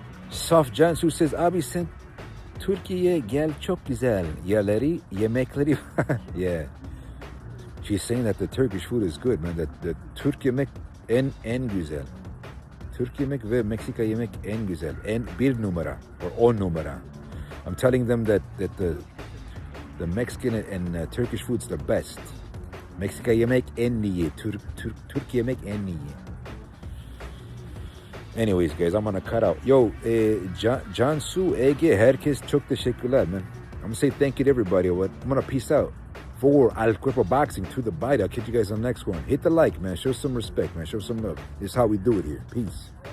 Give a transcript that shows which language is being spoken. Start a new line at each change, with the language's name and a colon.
English: Soft Jansu says,
Turkish: abi sen Türkiye'ye gel, çok güzel yerleri, yemekleri.
English: Yeah. She's saying that the Turkish food is good, man. That the
Turkish: Türk yemek en güzel. Türk yemek ve Meksika yemek en güzel. En bir numara
English: or
Turkish: on numara.
English: I'm telling them that the Mexican and Turkish food's the best.
Turkish: Meksika yemek en iyi. Türk yemek en iyi.
English: Anyways, guys, I'm gonna cut out.
Turkish: Yo, Cansu, Ege, herkes çok teşekkürler, man.
English: I'm gonna say thank you to everybody. I'm gonna peace out. For Al Cuerpo Boxing to the bite. I'll catch you guys on the next one. Hit the like, man. Show some respect, man. Show some love. This is how we do it here. Peace.